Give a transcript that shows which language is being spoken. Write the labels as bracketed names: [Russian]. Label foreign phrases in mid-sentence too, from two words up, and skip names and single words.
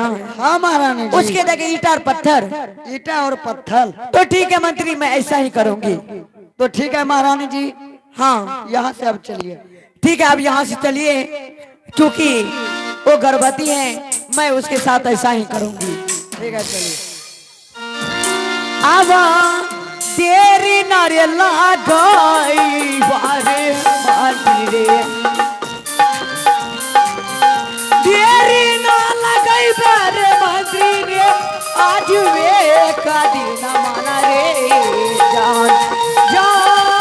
[Hindi] हाँ महारानी जी। उसके जगह ईटा और पत्थर। ईटा और पत्थर। तो ठीक है मंत्री, मैं ऐसा ही करूंगी। तो ठीक है महारानी जी, हाँ यहाँ से अब चलिए। ठीक है, आप यहाँ से चलिए, क्योंकि वो गर्भवती है, मैं उसके साथ ऐसा ही करूंगी। ठीक है चलिए। आवा तेरी नारे लागई वारे मानी रे, तेरी ना लगई बारे मानी रे, आज वे का दिन माना रे जान जान,